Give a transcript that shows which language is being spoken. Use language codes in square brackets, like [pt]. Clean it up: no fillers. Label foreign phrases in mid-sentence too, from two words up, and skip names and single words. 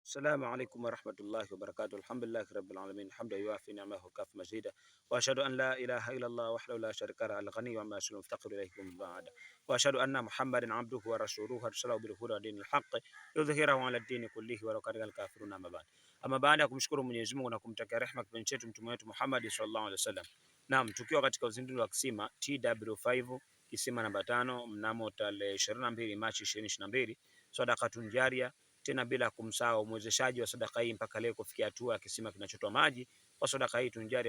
[ar] السلام عليكم ورحمة الله وبركاته. الحمد لله رب العالمين، حمدا يوافي نعمه وكاف مزيدا، وأشهد أن لا إله إلا الله وحده لا شريك له الغني وما يشاء المفتقر إليه من بعد، وأشهد أن محمدا عبده ورسوله أرسله بالهدى ودين الحق يظهره على الدين كله ولو كره الكافرون. [sw] Ama baada ya kumshukuru Mwenyezi Mungu na kumtakia rehema kipenzi chetu mtume wetu Muhammad [ar] صلى الله عليه وسلم. [sw] Naam, tukiwa katika uzinduzi wa kisima TW5 kisima namba 5 mnamo tarehe 22 Machi 2022, [ar] صدقة جارية, [sw] tena bila kumsahau mwezeshaji wa sadaka hii mpaka leo kufikia hatua ya kisima kinachotoa maji kwa sadaka hii tunjaria.